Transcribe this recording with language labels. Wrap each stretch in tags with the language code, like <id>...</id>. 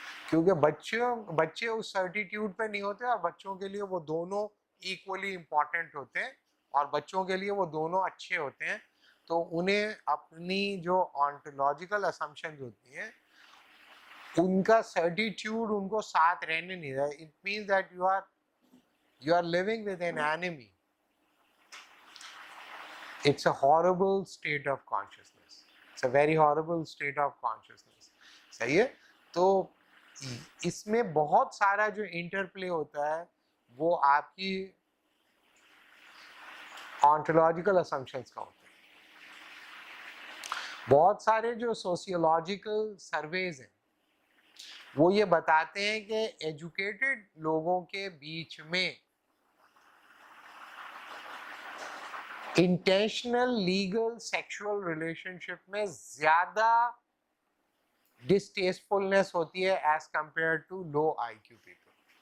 <hi>क्योंकि बच्चे उस सर्टिट्यूड पे नहीं होते, और बच्चों के लिए वो दोनों इक्वली इम्पॉर्टेंट होते हैं, और बच्चों के लिए वो दोनों अच्छे होते हैं, तो उन्हें अपनी जो ऑन्टोलॉजिकल असम्पशंस होती हैं उनका सर्टिट्यूड उनको साथ रहने नहीं रहा।</hi> <en>It means that you are living with an enemy. It's a horrible state of consciousness. It's a very horrible state of consciousness.</en> <hi>सही है? तो इसमें बहुत सारा जो इंटरप्ले होता है वो आपकी ऑन्टोलॉजिकल असम्पशंस का होता है। बहुत सारे जो सोशियोलॉजिकल सर्वेज हैं वो ये बताते हैं कि एजुकेटेड लोगों के बीच में इंटेंशनल लीगल सेक्सुअल रिलेशनशिप में ज्यादा डिस्टेस्टफुलनेस होती है as compare to low IQ people.</hi>